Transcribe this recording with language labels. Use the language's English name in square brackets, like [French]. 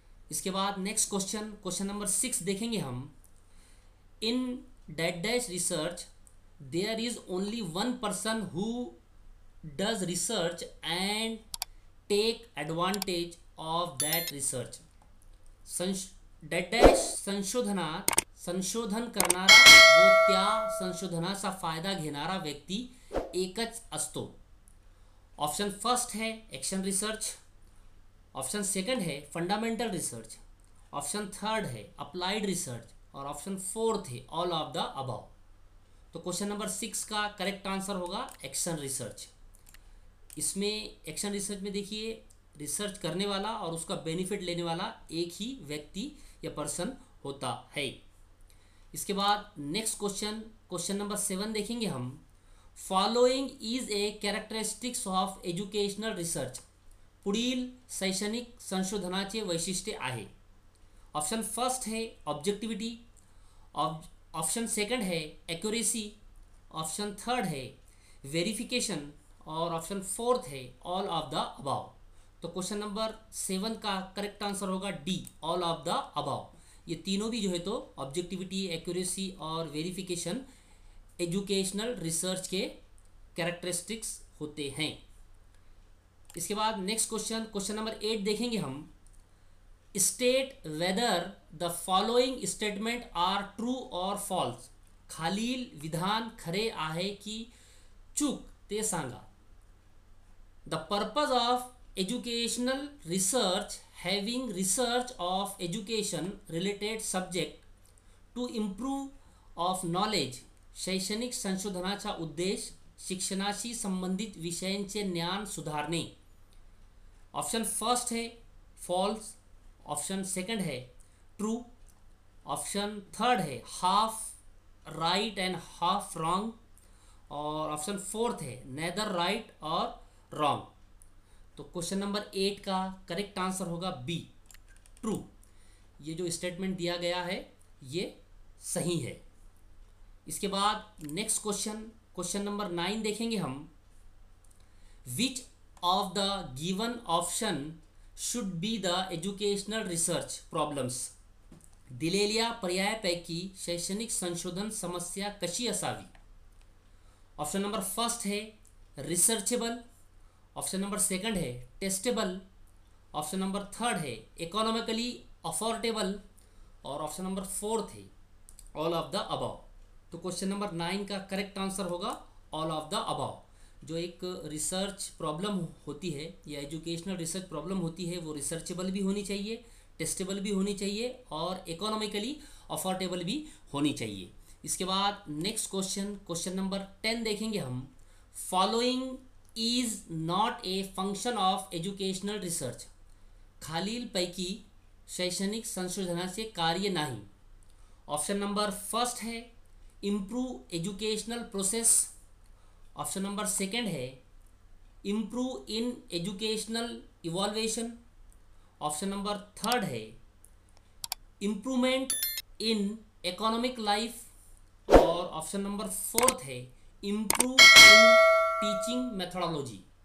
[Hindi] इसके बाद next question number 6 देखेंगे हम। [English] In date dash research there is only one person who does research and take advantage of that research. [Marathi] Date dash संशोधनात संशोधन करणारा व त्या संशोधनाचा फायदा घेणारा व्यक्ती एकच असतो। [Hindi] ऑप्शन फर्स्ट है एक्शन रिसर्च, ऑप्शन सेकंड है फंडामेंटल रिसर्च, ऑप्शन थर्ड है अप्लाइड रिसर्च और ऑप्शन फोर्थ है ऑल ऑफ द अबव। तो क्वेश्चन नंबर 6 का करेक्ट आंसर होगा एक्शन रिसर्च। इसमें एक्शन रिसर्च में देखिए रिसर्च करने वाला और उसका बेनिफिट लेने वाला एक ही व्यक्ति या पर्सन होता है। इसके बाद नेक्स्ट क्वेश्चन नंबर 7 देखेंगे हम। [English] Following is a characteristics of educational research. [Marathi] पुढील शैक्षणिक संशोधनाचे वैशिष्ट्य आहे। [Hindi] ऑप्शन फर्स्ट है ऑब्जेक्टिविटी, ऑप्शन सेकंड है एक्यूरेसी, ऑप्शन थर्ड है वेरिफिकेशन और ऑप्शन फोर्थ है ऑल ऑफ द अबव। तो क्वेश्चन नंबर 7 का करेक्ट आंसर होगा D, all of the above. ये तीनों भी जो है तो ऑब्जेक्टिविटी, एक्यूरेसी और वेरिफिकेशन एजुकेशनल रिसर्च के कैरेक्टरिस्टिक्स होते हैं। इसके बाद नेक्स्ट क्वेश्चन नंबर 8 देखेंगे हम। [English] State whether the following statement are true और false. [Marathi] खालील विधान खरे आहे की चूक ते सांगा। [English] The purpose of educational research having research of education related subject to improve of knowledge. [Marathi] शैक्षणिक संशोधनाचा उद्देश शिक्षणाशी संबंधित विषयांचे ज्ञान सुधारणे। [Hindi] ऑप्शन फर्स्ट है फॉल्स, ऑप्शन सेकंड है ट्रू, ऑप्शन थर्ड है half right and half wrong और ऑप्शन फोर्थ है नेदर राइट और रॉन्ग। तो क्वेश्चन नंबर 8 का करेक्ट आंसर होगा बी, ट्रू। ये जो स्टेटमेंट दिया गया है ये सही है। इसके बाद नेक्स्ट क्वेश्चन नंबर 9 देखेंगे हम। [English] Which of the given option should be the educational research problems. [Marathi] दिलेल्या पर्यायापैकी शैक्षणिक संशोधन समस्या कशी असावी। [Hindi] ऑप्शन नंबर फर्स्ट है रिसर्चेबल, ऑप्शन नंबर सेकंड है टेस्टेबल, ऑप्शन नंबर थर्ड है इकोनॉमिकली अफोर्डेबल और ऑप्शन नंबर फोर्थ है ऑल ऑफ द अबव। तो क्वेश्चन नंबर 9 का करेक्ट आंसर होगा ऑल ऑफ द अबव। जो एक रिसर्च प्रॉब्लम होती है या एजुकेशनल रिसर्च प्रॉब्लम होती है वो रिसर्चेबल भी होनी चाहिए, टेस्टेबल भी होनी चाहिए और इकोनॉमिकली अफोर्डेबल भी होनी चाहिए। इसके बाद नेक्स्ट क्वेश्चन नंबर 10 देखेंगे हम। [English] Following is not a function of educational research. [Marathi] खालील पैकी शैक्षणिक संशोधनाचे कार्य नाही। [Hindi] ऑप्शन नंबर फर्स्ट है improve educational process, option number second है improve in educational इवॉल्वेशन, option number third है इम्प्रूवमेंट इन इकोनॉमिक लाइफ और ऑप्शन नंबर फोर्थ है इम्प्रूव इन टीचिंग मेथोडोलॉजी।